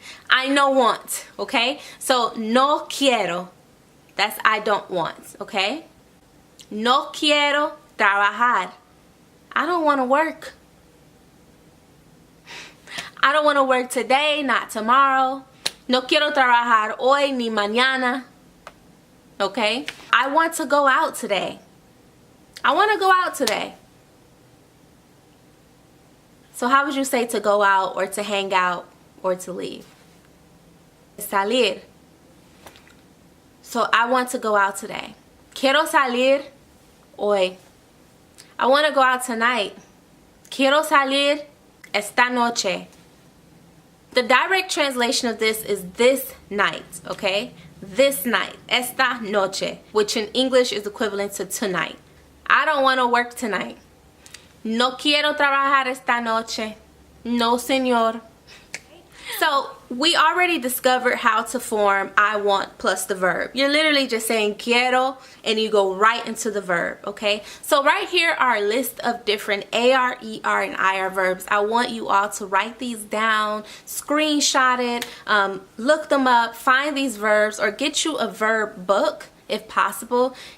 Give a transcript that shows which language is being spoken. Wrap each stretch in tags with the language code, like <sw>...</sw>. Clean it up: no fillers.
<en>I no want, okay? So</en> <es>no quiero,</es> <en>that's I don't want, okay?</en> <es>No quiero trabajar.</es> <en>I don't want to work. I don't want to work today, not tomorrow.</en> <es>No quiero trabajar hoy ni mañana.</es> <en>Okay? I want to go out today. I want to go out today. So how would you say to go out or to hang out or to leave? Salir. So I want to go out today.</en> <es>Quiero salir hoy.</es> <en>I want to go out tonight.</en> <es>Quiero salir esta noche.</es> <en>The direct translation of this is this night, okay? This night,</en> <es>esta noche,</es> <en>which in English is equivalent to tonight. I don't want to work tonight.</en> <es>No quiero trabajar esta noche. No, señor.</es> <en>So we already discovered how to form I want plus the verb. You're literally just saying quiero and you go right into the verb, okay? So right here are a list of different areir and ir verbs. I want you all to write these down, screenshot it, look them up, find these verbs, or get you a verb book if possible.</en>